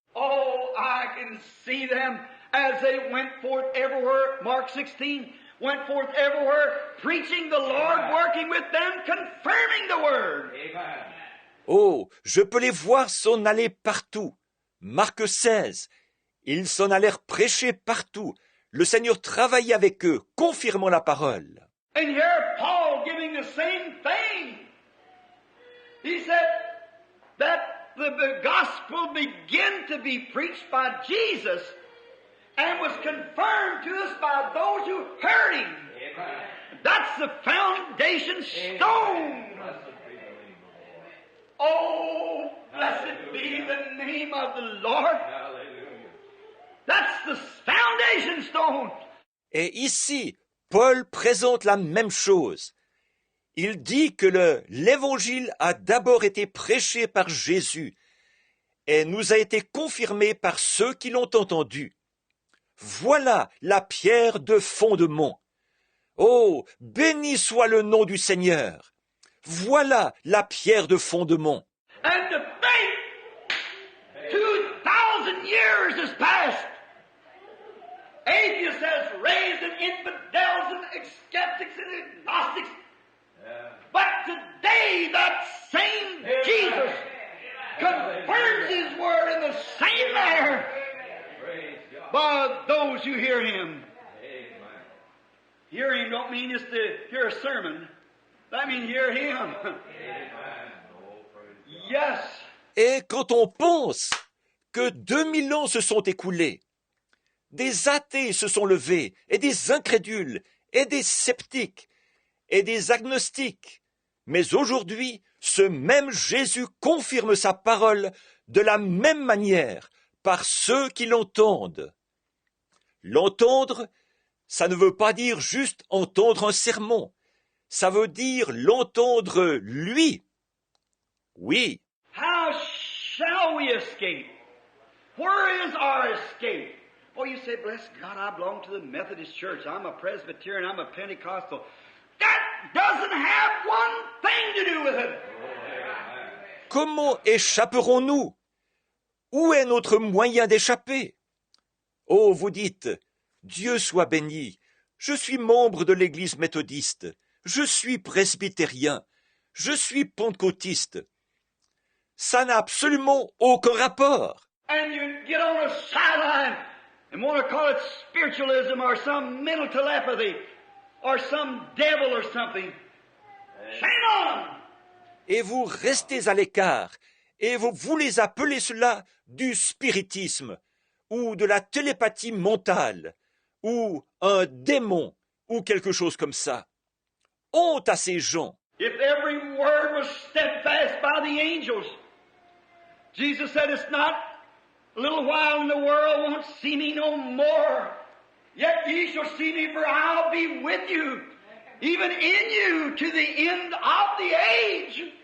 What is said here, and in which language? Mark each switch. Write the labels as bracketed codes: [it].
[en] Oh, I can see them as they went forth everywhere, Mark 16, went forth everywhere, preaching the Lord, working with them, confirming the Word. Amen. [fr] Oh, je peux les voir s'en aller partout. Marc 16, ils s'en allèrent prêcher partout. Le Seigneur travaillait avec eux, confirmant la parole. [en] And here Paul giving the same thing. He said that the gospel began to be preached by Jesus and was confirmed to us by those who heard him. Amen. That's the foundation stone. Blessed be the name of the Lord. Oh, blessed be the name of the Lord. Hallelujah. That's the foundation stone. [fr] Et ici, Paul présente la même chose. Il dit que l'Évangile a d'abord été prêché par Jésus et nous a été confirmé par ceux qui l'ont entendu. Voilà la pierre de fondement. Oh, béni soit le nom du Seigneur. Voilà la pierre de fondement. [en] And to think 2,000 years has passed. Atheists has raised and infidels and skeptics and agnostics. Yeah. But today that same Jesus confirms His Word in the same manner Praise God. by those who hear Him. Amen. Hear Him don't mean just to hear a sermon. That means hear Him. Amen. Oh, praise God. Yes. [fr] Et quand on pense que 2000 ans se sont écoulés, des athées se sont levés, et des incrédules, et des sceptiques, et des agnostiques, mais aujourd'hui, ce même Jésus confirme sa parole de la même manière par ceux qui l'entendent. L'entendre, ça ne veut pas dire juste entendre un sermon, ça veut dire l'entendre lui. Oui, [en] How shall we escape? Where is our escape? Oh, you say, bless God, I belong to the Methodist Church. I'm a Presbyterian. I'm a Pentecostal. That doesn't have one thing to do with it. [fr] comment échapperons-nous? Où est notre moyen d'échapper? Oh, vous dites, Dieu soit béni, je suis membre de l'Église méthodiste, je suis presbytérien, je suis pentecôtiste. Ça n'a absolument aucun rapport. [en] And you get on a sideline and want to call it spiritualism or some mental telepathy or some devil or something. Shame on! [fr] Et vous restez à l'écart, et vous voulez appeler cela du spiritisme, ou de la télépathie mentale, ou un démon, ou quelque chose comme ça. Honte à ces gens. [en] If every word was steadfast by the angels, Jesus said, it's not a little while and the world won't see me no more. Yet ye shall see me, for I'll be with you, even in you, to the end of the age.